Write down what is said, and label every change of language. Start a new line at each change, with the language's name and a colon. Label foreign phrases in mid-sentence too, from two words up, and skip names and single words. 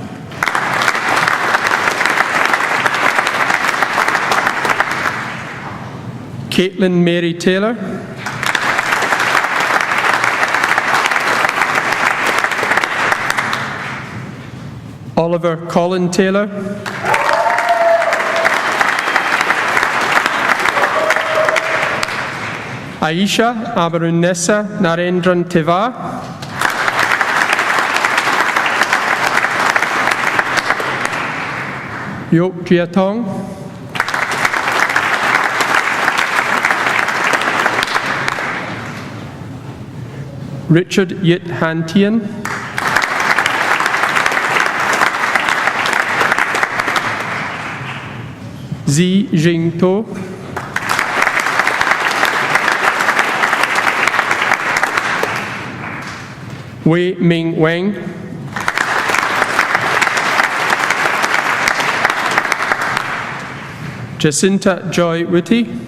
English: Caitlin Mary Taylor. Oliver Colin Taylor. Aisha Abarunessa Narendran Teva. Yok Jiatong. Richard Yit Han Tien. Zi Jing To. Wei Ming Wang. Jacinta Joy Whitty.